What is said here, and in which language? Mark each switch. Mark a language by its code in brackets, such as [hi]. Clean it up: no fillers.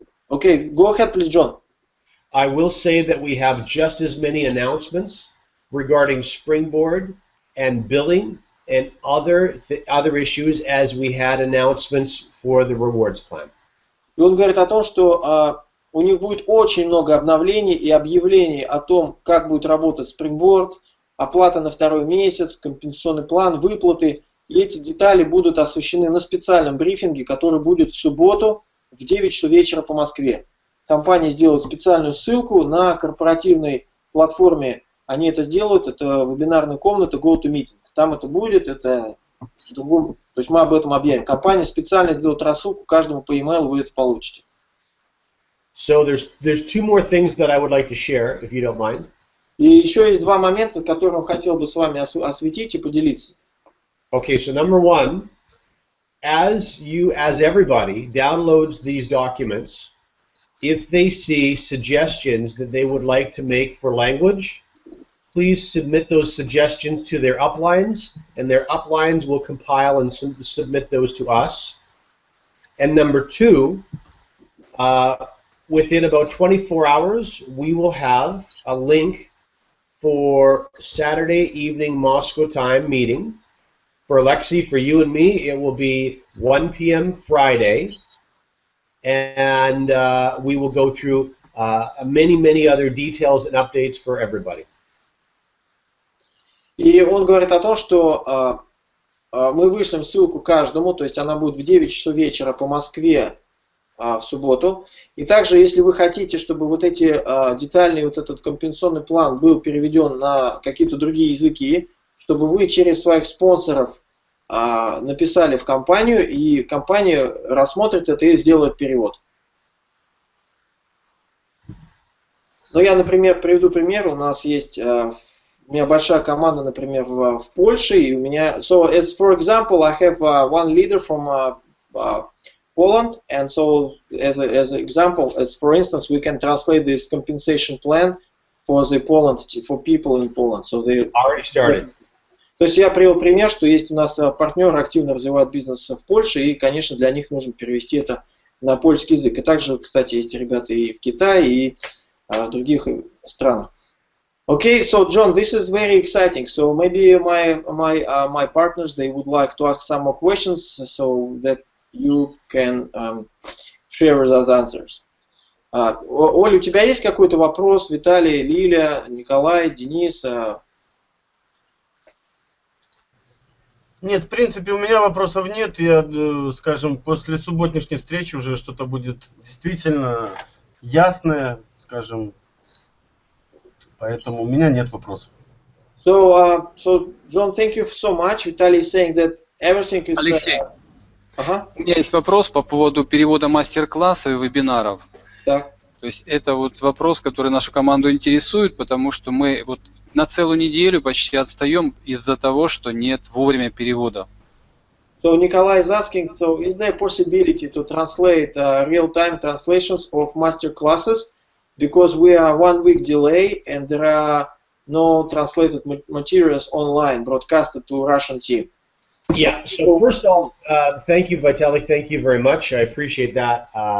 [en] Okay, go ahead, please, John. I will say that we have just as many announcements regarding springboard and billing and other issues as we had announcements for the rewards plan. [ru] И он говорит о том, что у них будет очень много обновлений и объявлений о том, как будет работать Springboard, оплата на второй месяц, компенсационный план, выплаты. И эти детали будут освещены на специальном брифинге, который будет в субботу в 9 часов вечера по Москве. Компания сделает специальную ссылку на корпоративной платформе. Они это сделают, это вебинарная комната GoToMeeting. Там это будет, это в другом, то есть мы об этом объявим. Компания специально сделает рассылку, каждому по e-mail вы это получите. [en] So there's two more things that I would like to share, if you don't mind. [ru] И еще есть два момента, которые он хотел бы с вами осветить и поделиться. [en] Okay, so number one, as everybody downloads these documents, if they see suggestions that they would like to make for language, please submit those suggestions to their uplines, and their uplines will compile and submit those to us. And number two, within about 24 hours, we will have a link for Saturday evening Moscow time meeting. For Alexi, for you and me, it will be 1 p.m. Friday, and we will go through many other details and updates for everybody. [ru] И он говорит о том, что мы вышлем ссылку каждому, то есть она будет в 9 часов вечера по Москве в субботу. И также, если вы хотите, чтобы вот эти детальный вот этот компенсационный план был переведен на какие-то другие языки, чтобы вы через своих спонсоров написали в компанию, и компания рассмотрит это и сделает перевод. Ну, я, например, приведу пример. У нас есть, у меня большая команда, например, в Польше, и у меня, [en] so as for example, I have one leader from Poland, and so as an example, as for instance, we can translate this compensation plan for the Poland, for people in Poland. So they already started. [ru] То есть я привел пример, что есть у нас партнеры, активно развивают бизнес в Польше, и, конечно, для них нужно перевести это на польский язык. И также, кстати, есть ребята и в Китае, и в других странах. [en] Okay, so John, this is very exciting. So maybe my partners, they would like to ask some more questions so that you can share with us answers. [ru] Оля, у тебя есть какой-то вопрос? Виталий, Лиля, Николай, Денис? Нет, в принципе, у меня вопросов нет. Я, скажем, после субботней встречи уже что-то будет действительно ясное, скажем. Поэтому у меня нет вопросов. [en] So John, thank you so much. Vitaly is saying that everything is... [ru] Алексей, у меня есть вопрос по поводу перевода мастер-класса и вебинаров. Так. То есть это вот вопрос, который нашу команду интересует, потому что мы вот на целую неделю почти отстаем из-за того, что нет вовремя перевода. [en] So Nikolai is asking, so is there a possibility to translate real-time translations of master classes? Because we are 1 week delay and there are no translated materials online broadcasted to Russian team. Yeah, so first of all, thank you, Vitaly, thank you very much. I appreciate that.